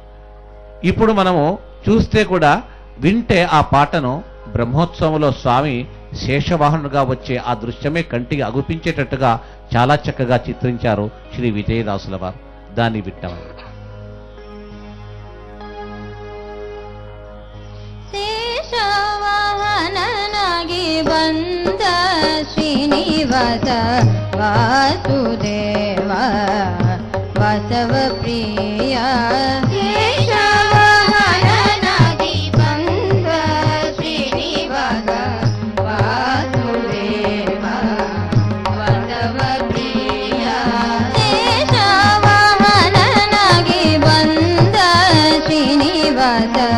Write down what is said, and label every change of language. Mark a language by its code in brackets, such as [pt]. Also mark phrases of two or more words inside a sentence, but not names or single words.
[te] ఇప్పుడు మనము చూస్తే కూడా వింటే ఆ పాటను బ్రహ్మోత్సవంలో స్వామి శేషవాహనుగా వచ్చే ఆ దృశ్యమే కంటికి అగుపించేటట్టుగా చాలా చక్కగా చిత్రించారు శ్రీ విజయదాసుల వారు. దాన్ని వింటాము. [kn] శేషవాహననాగి ಬಂದ ಶ್ರೀನಿವಾಸ ವಾಸುದೇವ ಬಸವ ಪ್ರಿಯ ಶೇಷವಾಹನನಾಗಿ ಬಂದ ಶ್ರೀನಿವಾಸ ವಾಸುದೇವ ಬಸವ ಪ್ರಿಯ ಶೇಷವಾಹನನಾಗಿ ಬಂದ ಶ್ರೀನಿವಾಸ